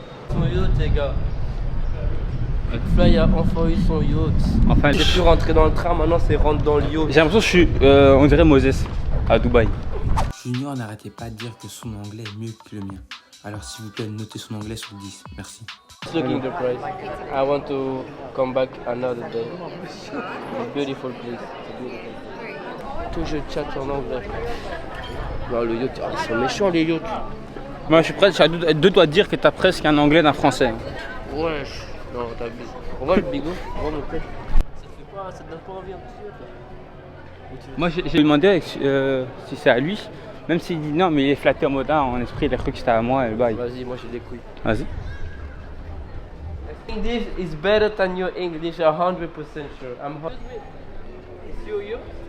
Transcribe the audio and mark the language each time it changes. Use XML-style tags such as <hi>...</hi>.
<fr>Son yacht, les gars. McFly a enfin eu son yacht. Enfin, J'ai pu rentrer dans le train, maintenant c'est rentre dans le yacht. j'ai l'impression que je suis, on dirait Moses, à Dubaï. Junior n'arrêtait pas de dire que son anglais est mieux que le mien. Alors s'il vous plaît, notez son anglais sur 10. Merci.</fr> <en>Just looking the price. I want to come back another day. It's beautiful place. It's beautiful.</en> <fr>Tout je chatte en anglais. Non, le yacht, ils sont méchants les yachts. Moi je suis presque à deux doigts de dire que t'as presque un anglais d'un français. Wesh. Non, t'as vu. On va le bigot, on va monter. Ça te donne pas envie un petit yacht là? Moi j'ai demandé si c'est à lui, même s'il dit non mais il est flatté en mode en esprit, il a cru que c'était à moi et le bail. Vas-y, moi j'ai des couilles. Vas-y.</fr> <en>English is better than your English, 100% sure. It's your yacht?</en>